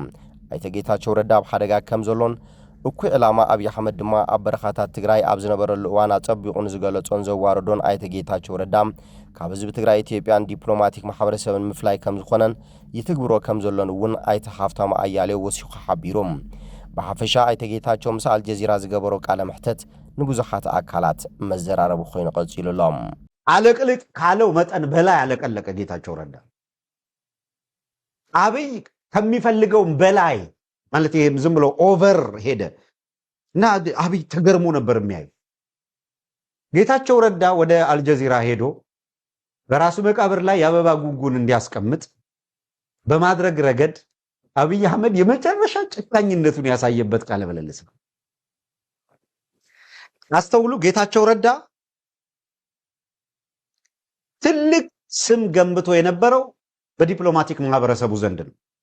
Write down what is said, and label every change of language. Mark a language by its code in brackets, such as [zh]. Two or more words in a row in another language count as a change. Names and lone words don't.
[ti] ኣይተጌታቸው ረዳ ኣብ ሓደጋ ከም ዘሎን እኩይ ዕላማ አብይ አህመድ ድማ ኣብ በረኻታት ትግራይ ኣብ ዝነበረሉ እዋን አጸቢቑን ዝገለጾን ዘዋርዶን ኣይተጌታቸው ረዳ ካብ ህዝቢ ትግራይ ኢትዮጵያን ዲፕሎማቲክ ማሕበረሰብን ምፍላይ ከም ዝኾነን ይትግብሮ ከም ዘሎን እውን ኣይተ ሃፍታማ አያሌው ወሲኹ ሓቢሮም በሐፈሻ ኣይተጌታቸው ምስ አልጀዚራ ዝገበሮ ቃለ መሕተት ንብዙሓት አካላት መዘራረቡ ኮይኑ ቀጽሉሎም [am] አለቅልቅ ካለው መጠን በላይ አለቀለቀ ጌታቸው ረዳ አብይ ከሚፈልገው በላይ ማለት ይሄም ዝም ብሎ ኦቨር ሄደ እና አብይ ተገርሞ ነበር የሚያይ ጌታቸው ረዳ ወደ አልጀዚራ ሄዶ በራሱ መቃብር ላይ ያበባ ጉንጉን እንዲያስቀምጥ በማድረግ ረገድ አብይ አህመድ የመጨረሻ ጭካኝነቱን ያሳየበት ቃለ መለልስ ነው አስተውሉ ጌታቸው ረዳ ትልቅ ስም ገንብቶ የነበረው በዲፕሎማቲክ ማህበረሰቡ ዘንድ ነው